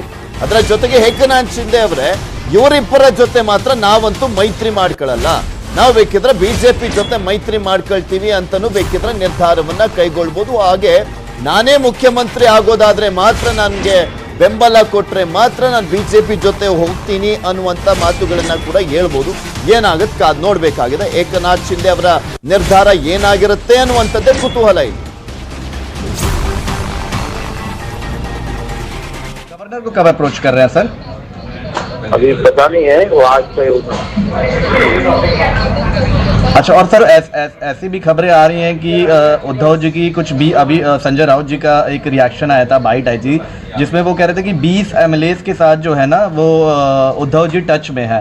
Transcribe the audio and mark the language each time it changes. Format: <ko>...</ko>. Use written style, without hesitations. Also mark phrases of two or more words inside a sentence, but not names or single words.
<kn>ಅದರ ಜೊತೆಗೆ ಏಕನಾಥ್ ಶಿಂದೆ ಅವರೇ ಇವರಿಬ್ಬರ ಜೊತೆ ಮಾತ್ರ ನಾವಂತೂ ಮೈತ್ರಿ ಮಾಡ್ಕೊಳ್ಳಲ್ಲ, ನಾವು ಬೇಕಿದ್ರೆ ಬಿಜೆಪಿ ಜೊತೆ ಮೈತ್ರಿ ಮಾಡ್ಕೊಳ್ತೀವಿ ಅಂತನೂ ಬೇಕಿದ್ರೆ ನಿರ್ಧಾರವನ್ನ ಕೈಗೊಳ್ಬೋದು. ಹಾಗೆ ನಾನೇ ಮುಖ್ಯಮಂತ್ರಿ ಆಗೋದಾದ್ರೆ ಮಾತ್ರ ನನಗೆ ಬೆಂಬಲ ಕೊಟ್ರೆ ಮಾತ್ರ ನಾನು ಬಿಜೆಪಿ ಜೊತೆ ಹೋಗ್ತೀನಿ ಅನ್ನುವಂಥ ಮಾತುಗಳನ್ನ ಕೂಡ ಹೇಳ್ಬೋದು. ಏನಾಗುತ್ತೆ ಕಾದ್ ನೋಡ್ಬೇಕಾಗಿದೆ. ಏಕನಾಥ್ ಶಿಂದೆ ಅವರ ನಿರ್ಧಾರ ಏನಾಗಿರುತ್ತೆ ಅನ್ನುವಂಥದ್ದೇ ಕುತೂಹಲ ಇದೆ.</kn> <hi>गवर्नर को कब अप्रोच कर रहे हैं सर? अभी पता नहीं है, वो आज से। अच्छा, और सर ऐसी भी खबरें आ रही हैं कि उद्धव जी की कुछ भी अभी संजय राउत जी का एक रिएक्शन आया था, बाइट आई थी, जिसमें वो कह रहे थे कि 20 MLAs के साथ जो है ना वो उद्धव जी टच में है.</hi>